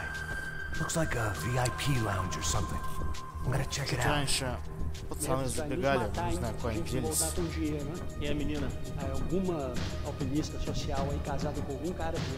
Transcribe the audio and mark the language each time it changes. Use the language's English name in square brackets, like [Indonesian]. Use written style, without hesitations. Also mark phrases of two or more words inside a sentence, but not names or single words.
[English] Looks like a VIP lounge or something. I'm gonna check it out. [Russian] Раньше пацаны забегали, не знаю, куда они делись. [Portuguese] E a menina, alguma alpinista social aí casada com algum cara dele.